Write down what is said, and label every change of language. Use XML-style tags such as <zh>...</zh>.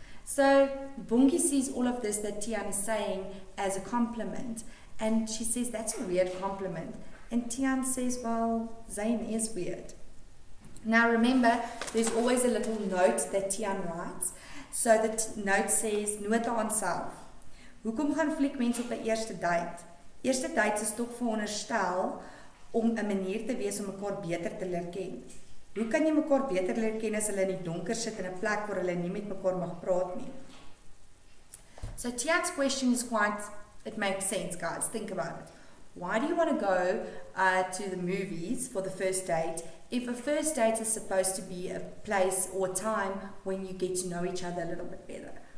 <en>So Bongie sees all of this that Tian is saying as a compliment, and she says that's a weird compliment. And Tian says, well, Zayn is weird. Now remember, there's always a little note that Tian writes. So the note says,</en> <af>nota aan self. Hoekom gaan fliekmense op 'n eerste date? Eerste dates is tog veronderstel om 'n manier te wees om mekaar beter te leer ken. Hoe kan jy mekaar beter leer ken as hulle in die donker sit in 'n plek waar hulle nie met mekaar mag praat nie?</af> <en>So Tian's question is it makes sense, guys. Think about it. Why do you want to go to the movies for the first date if a first date is supposed to be a place or time when you get to know each other a little bit better?</en>